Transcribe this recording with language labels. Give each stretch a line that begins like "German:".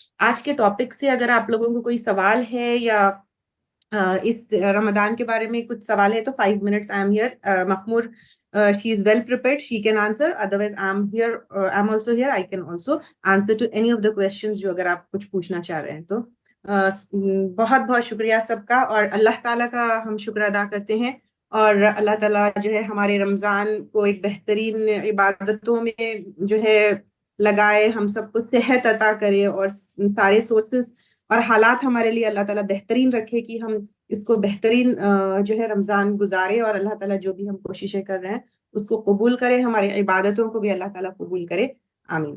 Urdu: آج کے ٹاپک سے اگر آپ لوگوں کو کوئی سوال ہے یا اس رمضان کے بارے میں کچھ سوال ہے, تو
English: 5 minutes I am here. Mahmood, she is well prepared, she can answer. Otherwise I am here, I am also here, I can also answer to any of the questions
Urdu: جو اگر آپ کچھ پوچھنا چاہ رہے ہیں. تو بہت بہت شکریہ سب کا, اور اللہ تعالیٰ کا ہم شکر ادا کرتے ہیں. اور اللہ تعالیٰ جو ہے ہمارے رمضان کو ایک بہترین عبادتوں میں جو ہے لگائے, ہم سب کو صحت عطا کرے, اور سارے سورسز اور حالات ہمارے لیے اللہ تعالیٰ بہترین رکھے کہ ہم اس کو بہترین جو ہے رمضان گزارے, اور اللہ تعالیٰ جو بھی ہم کوششیں کر رہے ہیں اس کو قبول کرے, ہماری عبادتوں کو بھی اللہ تعالیٰ قبول کرے. آمین.